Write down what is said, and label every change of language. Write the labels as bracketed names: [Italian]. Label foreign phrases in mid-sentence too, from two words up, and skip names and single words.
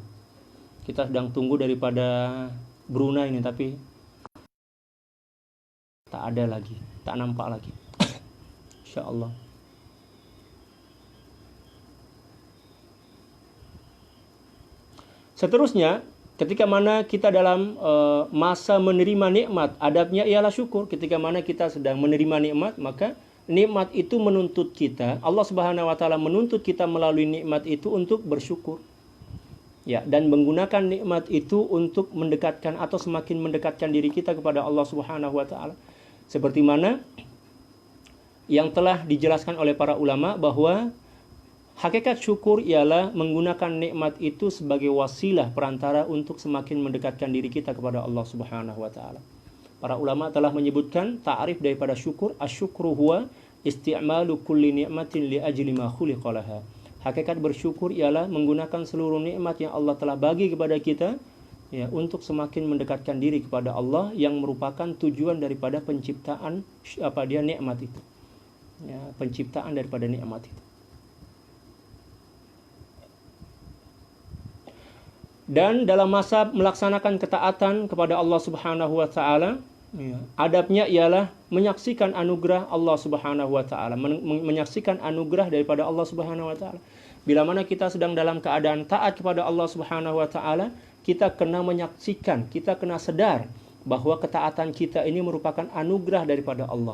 [Malay] Kita sedang tunggu daripada Brunei ini, tapi tak ada lagi, tak nampak lagi. Insyaallah. Seterusnya, ketika mana kita dalam masa menerima nikmat, adabnya ialah syukur. Ketika mana kita sedang menerima nikmat, maka nikmat itu menuntut kita, [Arabic] الله سبحانه وتعالى [Malay] menuntut kita melalui nikmat itu untuk bersyukur. Ya, dan menggunakan nikmat itu untuk mendekatkan atau semakin mendekatkan diri kita kepada [Arabic] الله سبحانه وتعالى. [Malay] Seperti mana yang telah dijelaskan oleh para ulama bahwa hakikat syukur ialah menggunakan nikmat itu sebagai wasilah perantara untuk semakin mendekatkan diri kita kepada [Arabic] الله سبحانه وتعالى. [Malay] Para ulama telah menyebutkan ta'rif daripada syukur, [Arabic] الشكر هو استعمال كل نعمة لأجل ما خلق لها. [Malay] Hakikat bersyukur ialah menggunakan seluruh nikmat yang Allah telah bagi kepada kita ya untuk semakin mendekatkan diri kepada Allah yang merupakan tujuan daripada penciptaan nikmat itu. Ya, penciptaan daripada nikmat itu. Dan dalam masa melaksanakan ketaatan kepada [Arabic] الله سبحانه وتعالى, [Malay] adabnya ialah menyaksikan anugerah [Arabic] الله سبحانه وتعالى, [Malay] menyaksikan anugerah daripada [Arabic] الله سبحانه وتعالى. [Malay] Bila mana kita sedang dalam keadaan taat kepada [Arabic] الله سبحانه وتعالى, [Malay] kita kena menyaksikan, kita kena sadar bahwa ketaatan kita ini merupakan anugerah daripada Allah.